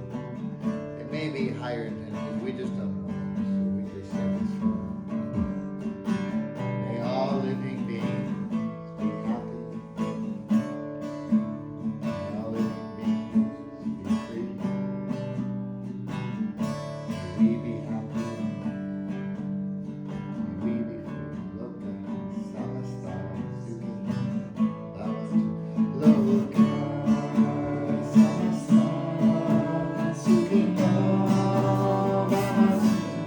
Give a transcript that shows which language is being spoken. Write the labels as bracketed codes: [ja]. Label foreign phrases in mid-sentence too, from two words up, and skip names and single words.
[en] It may be higher intentions, we just don't know, so we just say this for May all living beings be happy. May all living beings be free. May we be happy. May we be free. [sa] लोकाः समस्ताः सुखिनो भवन्तु. लोकाः समस्ताः सुखिनो भवन्तु.